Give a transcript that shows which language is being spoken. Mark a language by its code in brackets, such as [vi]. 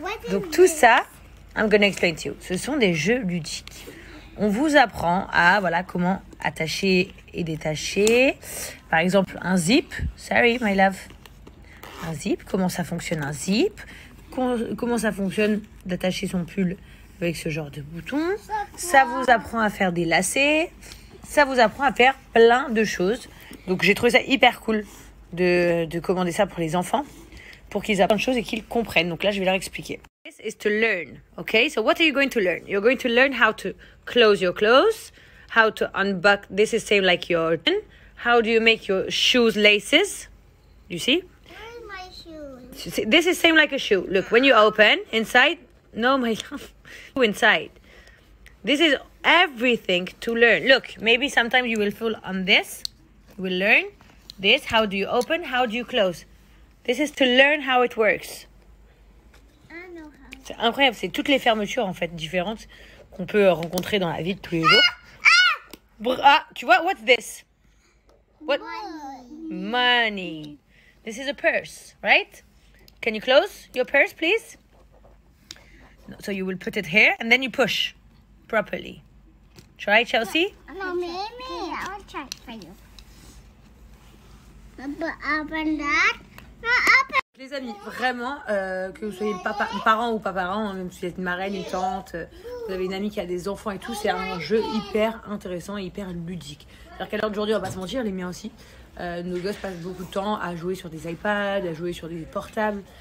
[fr] Donc tout ça, [en] I'm gonna explain to you. [fr] Ce sont des jeux ludiques. On vous apprend à comment attacher et détacher. Par exemple, un zip. [en] Sorry, my love. [fr] Un zip. Comment ça fonctionne un zip? Comment ça fonctionne d'attacher son pull avec ce genre de bouton. Ça vous apprend à faire des lacets. Ça vous apprend à faire plein de choses. Donc j'ai trouvé ça hyper cool de commander ça pour les enfants, pour qu'ils apprennent des choses et qu'ils comprennent. Donc là, je vais leur expliquer. [en] This is to learn, okay? So what are you going to learn? You're going to learn how to close your clothes, how to unbuckle. This is same like your... How do you make your shoes laces? You see? Where are my shoes? This is same like a shoe. Look, when you open, inside... No, my love. Inside. This is everything to learn. Look, maybe sometimes you will fall on this. You will learn this. How do you open? How do you close? This is to learn how it works. I know how. [fr] C'est incroyable, c'est toutes les fermetures en fait différentes qu'on peut rencontrer dans la vie de tous les jours. Ah, tu vois, [en] what's this? What? Money. This is a purse, right? Can you close your purse, please? No, so you will put it here and then you push properly. Try, Chelsea? No, maybe I'll try it for you. Open that. Open. [fr] Les amis, vraiment, que vous soyez parents ou pas parents, même si vous êtes une marraine, une tante, vous avez une amie qui a des enfants et tout, c'est un jeu hyper intéressant et hyper ludique. C'est-à-dire qu'à l'heure d'aujourd'hui, on va pas se mentir, les miens aussi, nos gosses passent beaucoup de temps à jouer sur des iPads, à jouer sur des portables.